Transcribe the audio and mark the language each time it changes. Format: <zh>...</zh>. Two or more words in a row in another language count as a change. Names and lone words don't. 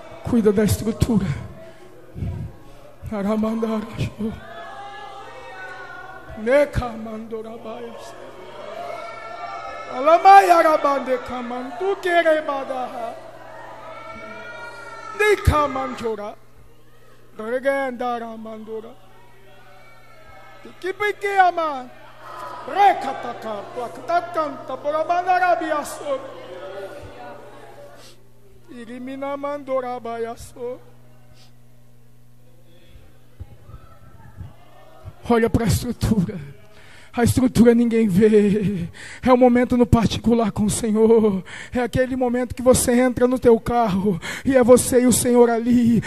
<pt>Cuida da estrutura. Aramandarasho. Nekamandorabaias. Alamayarabande kamandu kerebadaha. Nikamanjora. Regendaramandora. Tikipiki ama. Rekataka. Plaktakanta. Porabandarabiaso. Irimina mandorabiaso. Olha para a estrutura. A estrutura ninguém vê. É um momento no particular com o Senhor. É aquele momento que você entra no teu carro e é você e o Senhor ali.</pt>